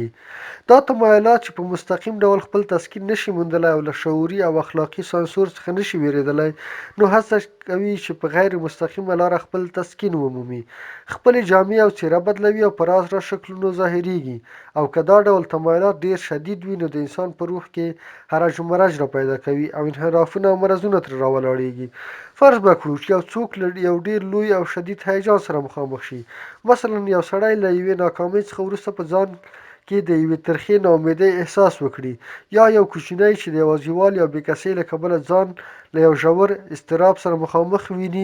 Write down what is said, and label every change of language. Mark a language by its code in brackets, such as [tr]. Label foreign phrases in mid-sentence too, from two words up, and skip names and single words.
[ps] دا تمایلات چې په مستقیم ډول خپل تسکین نشي موندلی او له شعوري او اخلاقي سانسور څخه نشي ویریدلی، نو هڅه کوي چې په غیر مستقیمه لاره خپل تسکین ومومي. خپلې جامې او څیره بدلوي او په راز راز شکلونو ظاهریږي. او که دا ډول تمایلات ډیر شدید وي نو د انسان په روح کې هرج و مرج را پیدا کوي او انحرافونه او مرضونه ترې راولاړیږي. فرض به کړو چې یو څوک له یو ډیر لوی او شدید هیجان سره مخامخ شي. مثلا یو سړی له یوې ناکامۍ څخه وروسته په ځان کې د یوې ترخې ناامیدۍ احساس وکړي، یا یو کوچنی چې د یوازیوالي او بېکسۍ له کبله ځان له یو ژور اضطراب سره مخامخ ویني.